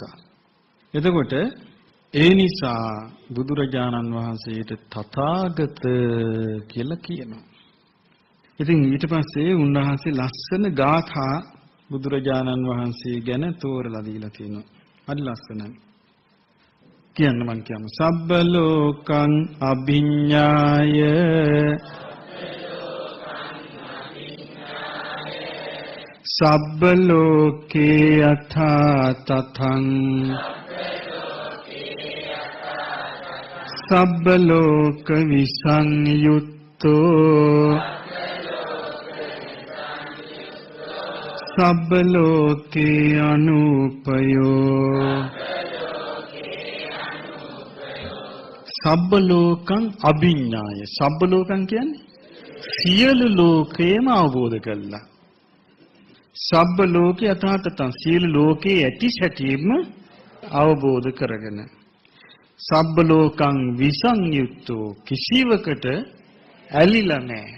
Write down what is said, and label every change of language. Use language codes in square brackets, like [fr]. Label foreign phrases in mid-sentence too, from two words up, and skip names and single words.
[si] එතකොට ඒ නිසා බුදුරජාණන් වහන්සේට තථාගත කියලා කියනවා. ඉතින් ඊට පස්සේ උන්වහන්සේ ලස්සන ගාථා බුදුරජාණන් වහන්සේ ගැන තෝරලා දීලා තියෙනවා. හරි ලස්සනයි. කියන්න මං කියමු. [pi] සබ්බ ලෝකං අභිඤ්ඤාය සබ්බ ලෝකේ යථා තතං සබ්බ ලෝක විසංයුත්තෝ සබ්බ ලෝකේ අනුපයෝ සබ්බ ලෝකං අභිඤ්ඤාය. සබ්බ ලෝකං [si] කියන්නේ සියලු ලෝකේම අවබෝධ කළා. [pi] සබ්බ ලෝකේ යථාතතං [si] සියලු ලෝකේ ඇති සැටියෙම අවබෝධ කරගෙන. [pi] සබ්බ ලෝකං විසංයුක්තෝ [si] කිසිවකට ඇලිලා නැහැ.